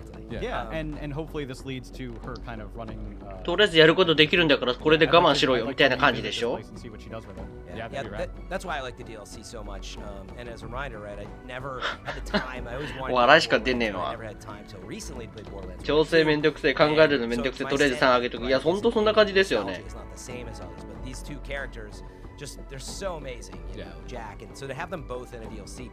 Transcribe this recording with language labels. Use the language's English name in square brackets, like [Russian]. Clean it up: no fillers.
[English] Yeah, and hopefully this leads to her kind of running. [Japanese] とりあえずやることできるんだからこれで我慢しろよみたいな感じでしょ。 [English] Yeah, that's why I like the DLC so much. And as a reminder, right, I never had the time. I always wanted. [Japanese] 笑いしか出ねえの [English] I [Japanese] は。 [English] never had time till recently to play Borderlands. [Japanese] 調整めんどくせえ、考えるのめんどくせえ、とりあえず3上げとく。いや、ほんとそんな感じですよね。 [English] It's not the same as others, but these two characters, just they're so amazing, you know, Jack, and so to have them both in a DLC.